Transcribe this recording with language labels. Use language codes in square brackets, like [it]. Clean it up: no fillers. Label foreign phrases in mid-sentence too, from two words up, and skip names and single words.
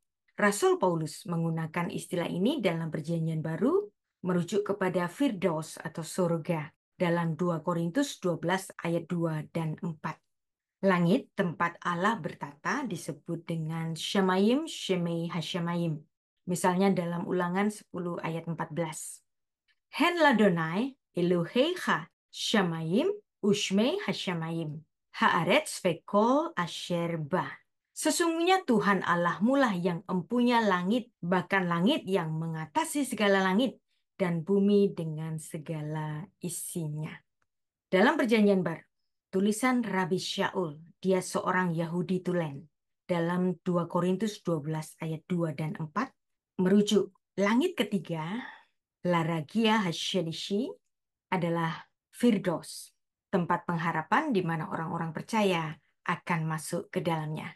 [id] Rasul Paulus menggunakan istilah ini dalam Perjanjian Baru, merujuk kepada Firdaus atau surga, dalam 2 Korintus 12 ayat 2 dan 4. Langit, tempat Allah bertata, disebut dengan Shamayim, [he] שמי השמים. [id] Misalnya dalam Ulangan 10 ayat 14. [he] הן ליהוה אלהיך שמים ושמי השמים. הארץ וכל אשר בה. [id] Sesungguhnya Tuhan Allahmu lah yang empunya langit, bahkan langit yang mengatasi segala langit, dan bumi dengan segala isinya. Dalam Perjanjian Baru, tulisan Rabbi Shaul, dia seorang Yahudi tulen, dalam 2 Korintus 12 ayat 2 dan 4, merujuk langit ketiga, [he] לרקיע השלישי, [id] adalah Firdaus, tempat pengharapan di mana orang-orang percaya akan masuk ke dalamnya.